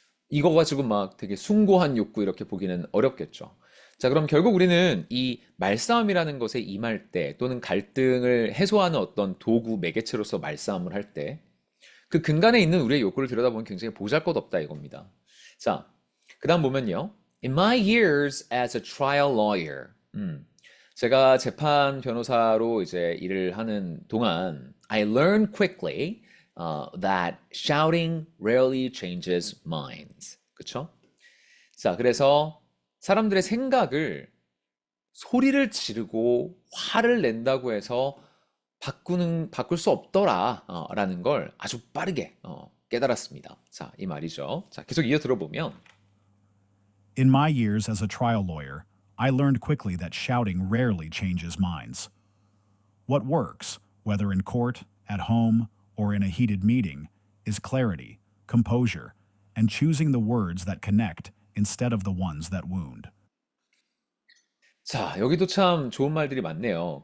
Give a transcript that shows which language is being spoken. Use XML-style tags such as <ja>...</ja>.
<ko>이거 가지고 막 되게 숭고한 욕구 이렇게 보기는 어렵겠죠. 자, 그럼 결국 우리는 이 말싸움이라는 것에 임할 때 또는 갈등을 해소하는 어떤 도구, 매개체로서 말싸움을 할 때 그 근간에 있는 우리의 욕구를 들여다보면 굉장히 보잘것없다 이겁니다. 자, 그 다음 보면요.</ko> <en>In my years as a trial lawyer.</en> <ko>제가 재판 변호사로 이제 일을 하는 동안</ko> <en>I learned quickly that shouting rarely changes minds.</en> <ko>그쵸? 자, 그래서 사람들의 생각을 소리를 지르고 화를 낸다고 해서 바꿀 수 없더라, 라는 걸 아주 빠르게 깨달았습니다. 자, 이 말이죠. 자, 계속 이어 들어보면</ko> <en>In my years as a trial lawyer, I learned quickly that shouting rarely changes minds. What works, whether in court, at home, or in a heated meeting, is clarity, composure, and choosing the words that connect instead of the ones that wound.</en> <ko>자, 여기도 참 좋은 말들이 많네요.</ko>